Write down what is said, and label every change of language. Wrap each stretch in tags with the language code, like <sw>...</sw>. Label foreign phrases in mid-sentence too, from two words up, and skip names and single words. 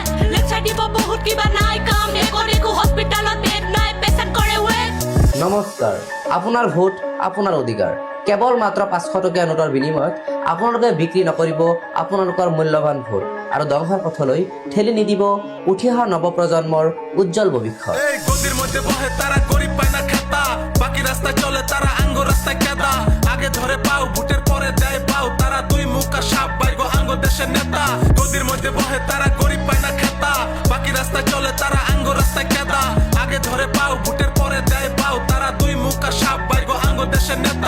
<as>লেকচাৰ দিব বহুত কিবা নাই কাম, একো হস্পিটালত বেড নাই, পেচেণ্ট কৰে ৱেট। নমস্কাৰ, আপোনাৰ ভোট আপোনাৰ অধিকাৰ। কেৱল মাত্ৰ 500 টকীয়া নোটৰ বিনিময়ত আপোনালোকে বিক্ৰী নকৰিব আপোনালোকৰ মূল্যৱান ভোট আৰু ধ্বংসৰ পথলৈ ঠেলি নিদিব উঠি অহা নৱপ্ৰজন্মৰ উজ্জ্বল ভৱিষ্যৎ।</as> <bn>এই গদির মধ্যে বহে তারা গরিব পায় না খেতা, বাকি রাস্তায় চলে তারা আঙ্গ রাস্তায় কেদা। আগে ধরে পাও ভোটের পরে দেয় পাও, তারা দুই মুখা সাপ বাইগো আঙ্গ দেশের নেতা। গদির মধ্যে বহে তারা গরিব পায় না খেতা, বাকি রাস্তায় চলে তারা আঙ্গ রাস্তায় কেদা। আগে ধরে পাও ভোটের পরে দেয় পাও, তারা দুই মুখা সাপ বাইগো আঙ্গ দেশের নেতা।</bn>